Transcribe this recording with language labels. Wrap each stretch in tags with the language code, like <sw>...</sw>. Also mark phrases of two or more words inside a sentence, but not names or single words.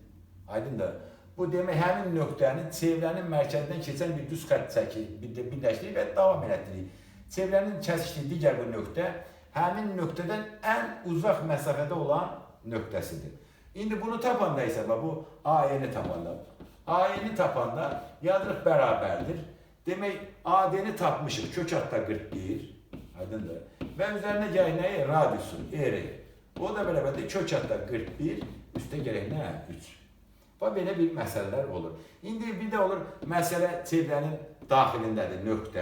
<az>Aydındır. Bu demək, həmin nöqtəni çevrənin mərkəzindən keçən bir düz xətt çəkir, birləşdirir və davam elətdirir. Çevrənin kəsişdiyi digər bu nöqtə həmin nöqtədən ən uzaq məsafədə olan nöqtəsidir. İndi bunu tapanda isə bu AN-i tapanda. AN-i tapanda yazırıq bərabərdir. Demək, AD-ni tapmışıq. Kök altda 41. Aydındır. Və üzərinə gələk nəyə? Radiusu, R. O da bərabərdir. Kök altda 41. Üstə gələk nə? 3. Belə bir məsələlər olur. İndi bir də olur, məsələ çevrənin daxilindədir, nöqtə.</az>